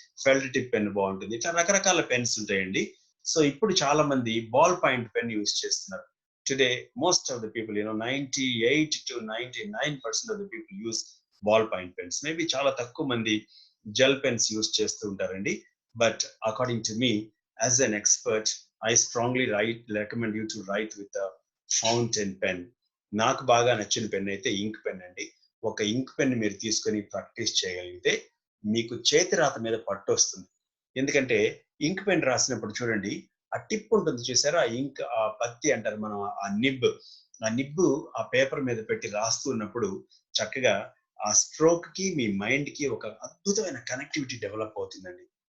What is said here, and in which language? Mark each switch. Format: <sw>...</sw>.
<te>Felt tip pen బాగుంటుంది. ఇట్లా రకరకాల పెన్స్ ఉంటాయండి. సో ఇప్పుడు చాలా మంది బాల్ పాయింట్ పెన్ యూజ్ చేస్తున్నారు.</te> <en>Today most of the people 98 to 99% of the people use ball point pens.</en> <te>Maybe చాలా తక్కువ మంది జెల్ పెన్స్ యూజ్ చేస్తూ ఉంటారండి.</te> <en>But according to me, as an expert, I strongly recommend you to write with a fountain pen.</en> <te>నాకు బాగా నచ్చిన pen అయితే ఇంక్ pen అండి. ఒక ఇంక్ పెన్ మీరు తీసుకొని ప్రాక్టీస్ చేయగలిగితే మీకు చేతి రాత మీద పట్టు వస్తుంది. ఎందుకంటే ఇంక్ పెన్ రాసినప్పుడు చూడండి, ఆ టిప్ ఉంటుంది చూసారా, ఆ ఇంక్, ఆ పత్తి అంటారు మనం, ఆ నిబ్బు ఆ పేపర్ మీద పెట్టి రాస్తూ ఉన్నప్పుడు చక్కగా ఆ స్ట్రోక్ కి మీ మైండ్ కి ఒక అద్భుతమైన కనెక్టివిటీ డెవలప్ అవుతుందండి.</te>